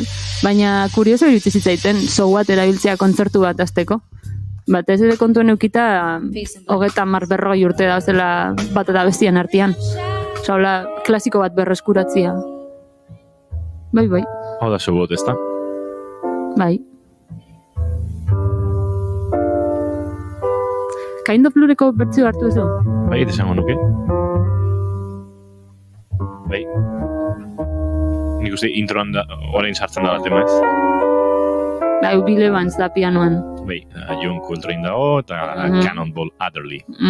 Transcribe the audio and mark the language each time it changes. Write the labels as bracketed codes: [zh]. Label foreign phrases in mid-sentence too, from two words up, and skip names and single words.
[eu] Baina kurioso iruditzen zitzaiten, So What erabiltzea kontzertu bat azteko. Batez ere kontuen eukita, 30-40 urte da zela bat eta bestian artean. Ola, klasiko bat berreskuratzia. Bai. Hau da So What, ez da? Bai. Kind of Blueko bertzio hartu ezo? Bai, desango nuke. Bai. Nik uste introan da, orain sartzen da bat emaz. Bai, Bill Evans da pianoan. Bai, John Coltrane dago eta Cannonball Adderley.